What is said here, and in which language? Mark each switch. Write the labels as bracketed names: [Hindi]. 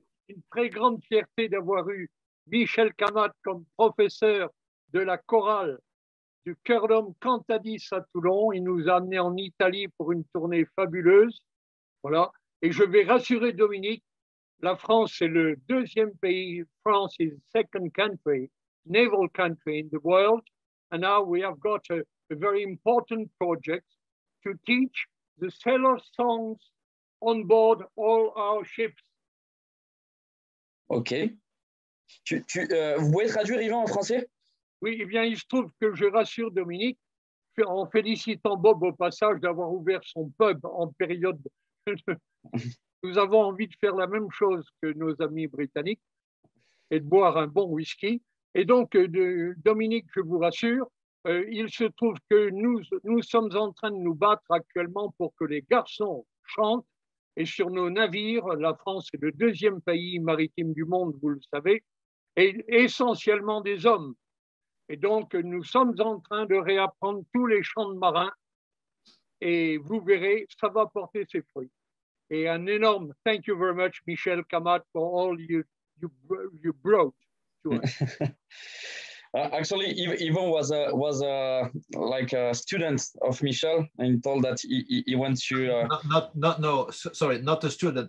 [French] Une très grande fierté d'avoir eu Michel Camatte comme professeur de la chorale du Chœur d'Homme Cantadis à Toulon. Il nous a amenés en Italie pour une tournée fabuleuse. Voilà. Et je vais rassurer Dominique, la France est le 2e pays. [English] France is the 2nd country, naval country in the world. And now we have got a very important project to teach the sailor songs on board all our ships. Ok. [French] Vous pouvez traduire Yvan en français? Oui, eh bien, il se trouve que je rassure Dominique, en félicitant Bob au passage d'avoir ouvert son pub en période. Nous avons envie de faire la même chose que nos amis britanniques et de boire un bon whisky. Et donc, Dominique, je vous rassure, il se trouve que nous sommes en train de nous battre actuellement pour que les garçons chantent. Et sur nos navires, la France est le 2e pays maritime du monde, vous le savez, et essentiellement des hommes. Et donc, nous sommes en train de réapprendre tous les chants de marins. Et vous verrez, ça va porter ses fruits. Et un énorme [English] thank you very much, Michel Camatte, for all you brought to us. Actually, Yvon was like a student of Michel, and told that he went to. Sorry, not a student.